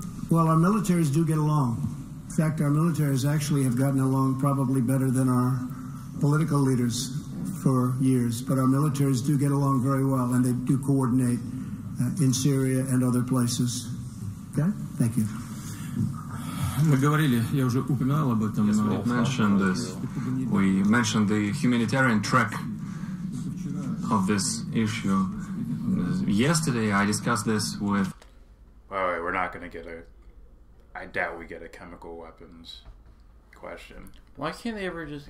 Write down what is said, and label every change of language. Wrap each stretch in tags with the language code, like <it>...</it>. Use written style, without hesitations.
<en>Well, our militaries do get along. In fact, our militaries actually have gotten along probably better than our political leaders for years. But our militaries do get along very well, and they do coordinate in Syria and other places. Okay? Thank you.</en> <ru>Мы говорили, я уже упоминал об этом.</ru> <en>Yes, we mentioned this. We mentioned the humanitarian track of this issue. Yesterday, I discussed this with... Wait, we're not going to get I doubt we get a chemical weapons question. Why can't they ever just,</en>